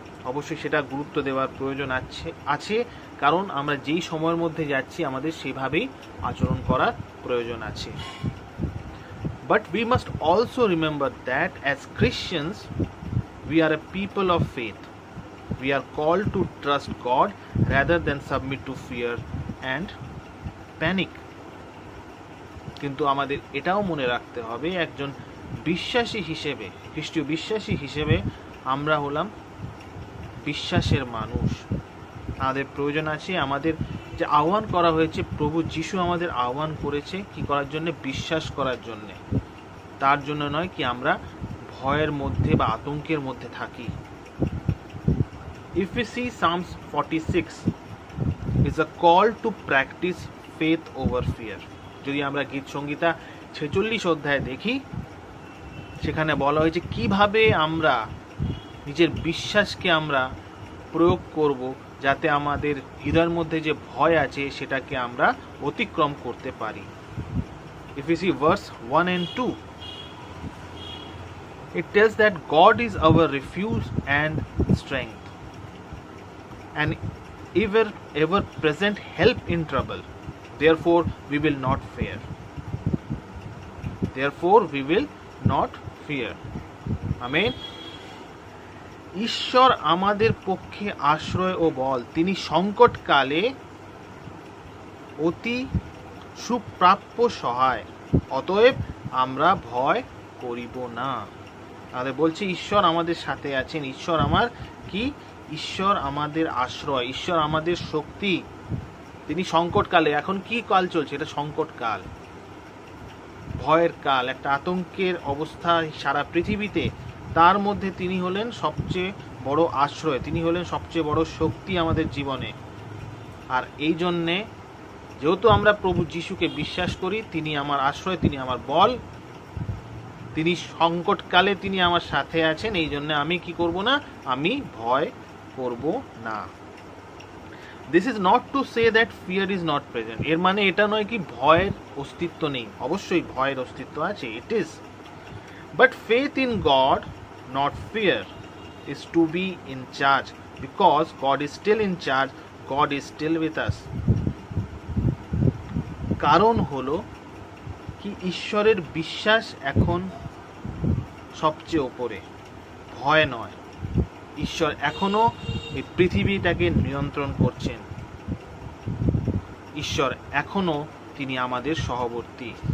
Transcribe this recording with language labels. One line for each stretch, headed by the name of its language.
Bangla: অবশ্যই সেটা গুরুত্ব দেওয়ার প্রয়োজন আছে, কারণ আমরা যেই সময়ের মধ্যে যাচ্ছি আমাদের সেভাবেই আচরণ করার প্রয়োজন আছে।
English: But we must also remember that as Christians, we are a people of faith. We are called to trust God rather than submit to fear and panic.
Bangla: কিন্তু আমাদের এটাও মনে রাখতে হবে, একজন বিশ্বাসী হিসেবে, খ্রিস্টীয় বিশ্বাসী হিসেবে আমরা হলাম বিশ্বাসের মানুষ। আমাদের প্রয়োজন আছে, আমাদের যে আহ্বান করা হয়েছে, প্রভু যিশু আমাদের আহ্বান করেছে কি করার জন্য? বিশ্বাস করার জন্যে। তার জন্য নয় কি আমরা ভয়ের মধ্যে বা আতঙ্কের মধ্যে থাকি।
English: If we see Psalms 46 is a call to practice faith over fear.
Bangla: যদি আমরা গীত সংগীতা 46 অধ্যায় দেখি, সেখানে বলা হয়েছে কিভাবে আমরা নিজের বিশ্বাসকে আমরা প্রয়োগ করব যাতে আমাদের হৃদয়ের মধ্যে যে ভয় আছে সেটাকে আমরা অতিক্রম করতে পারি।
English: If we see verse 1 and 2, it tells that God is our refuge and strength, and ever present help in trouble. Therefore we will not fear. Therefore we will not fear. Amen.
Bangla: ঈশ্বর আমাদের পক্ষে আশ্রয় ও বল, তিনি সংকটকালে অতি সুপ্রাপ্য সহায়, অতএব আমরা ভয় করিব না। তাহলে বলছে ঈশ্বর আমাদের সাথে আছেন, ঈশ্বর আমার কি? ঈশ্বর আমাদের আশ্রয়, ঈশ্বর আমাদের শক্তি। তিনি সংকটকালে, এখন কি কাল চলছে? এটা সংকটকাল, ভয়ের কাল, একটা আতঙ্কের অবস্থা সারা পৃথিবীতে। তার মধ্যে তিনি হলেন সবচেয়ে বড় আশ্রয়, তিনি হলেন সবচেয়ে বড় শক্তি আমাদের জীবনে। আর এই জন্যে যেহেতু আমরা প্রভু যিশুকে বিশ্বাস করি, তিনি আমার আশ্রয়, তিনি আমার বল, তিনি সংকটকালে তিনি আমার সাথে আছেন, এই জন্য আমি কি করব না? আমি ভয় করব না।
English: This is not to say that fear is not present.
Bangla: এর মানে এটা নয় কি ভয়ের অস্তিত্ব নেই, অবশ্যই ভয়ের অস্তিত্ব আছে,
English: It is. But faith in God, not fear, is to be in charge, because God is still in charge, God is still with us.
Bangla: কারণ হলো কি ঈশ্বরের বিশ্বাস এখন সবচেয়ে উপরে, ভয় নয়। ঈশ্বর এখনো এই পৃথিবীটাকে নিয়ন্ত্রণ করছেন, ঈশ্বর এখনো তিনি আমাদের সহবর্তী।